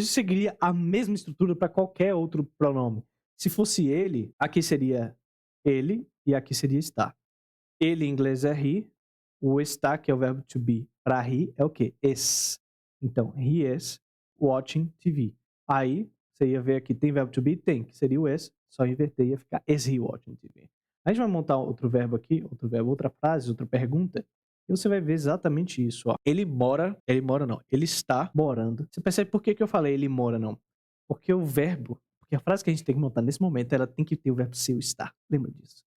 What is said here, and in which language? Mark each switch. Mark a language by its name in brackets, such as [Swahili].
[Portuguese] Isso seguiria a mesma estrutura para qualquer outro pronome. Se fosse ele, aqui seria ele e aqui seria está. Ele em inglês é he. O está, que é o verbo to be, para he, é o quê? Is. Então, [English] he is watching TV. [Portuguese] Aí, você ia ver aqui, tem verbo to be? Tem, que seria o is. Só inverter, ia ficar [English] is he watching TV. [Portuguese] A gente vai montar outro verbo aqui, outro verbo, outra frase, outra pergunta. E você vai ver exatamente isso, ó. Ele mora não, ele está morando. Você percebe por que eu falei ele mora não? Porque o verbo, porque a frase que a gente tem que montar nesse momento, ela tem que ter o verbo ser ou estar. Lembra disso?